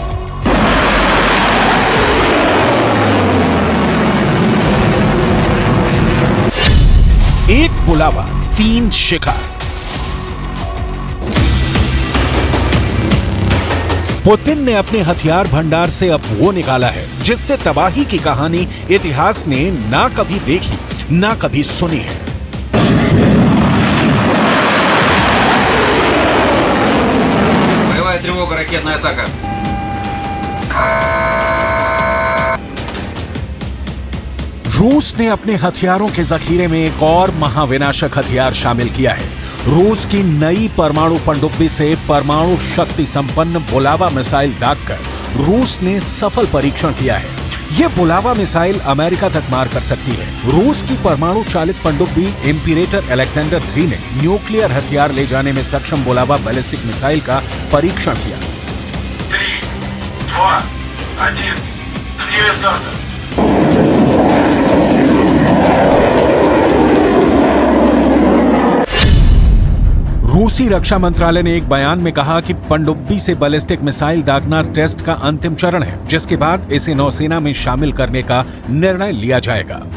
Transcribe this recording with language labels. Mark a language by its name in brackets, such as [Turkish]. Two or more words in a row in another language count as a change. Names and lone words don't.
[Hindi] एक बुलावा, 3 शिकार। पुतिन ने अपने हथियार भंडार से अब वो निकाला है जिससे तबाही की कहानी इतिहास ने ना कभी देखी ना कभी सुनी है। [Russian] Боевая тревога, ракетная атака. [Hindi] रूस ने अपने हथियारों के जखीरे में एक और महाविनाशक हथियार शामिल किया है। रूस की नई परमाणु पनडुब्बी से परमाणु शक्ति संपन्न बुलावा मिसाइल दागकर रूस ने सफल परीक्षण किया है। यह बुलावा मिसाइल अमेरिका तक मार कर सकती है। रूस की परमाणु चालित पनडुब्बी इम्पीरेटर अलेक्जेंडर 3 ने न्यूक्लियर हथियार ले जाने में सक्षम बुलावा [English] ballistic missile [Hindi] का परीक्षण किया। [Russian] 3, 2, 1. Две старта. [Hindi] रूसी रक्षा मंत्रालय ने एक बयान में कहा कि पनडुब्बी से [English] ballistic missile [Hindi] दागना टेस्ट का अंतिम चरण है, जिसके बाद इसे नौसेना में शामिल करने का निर्णय लिया जाएगा।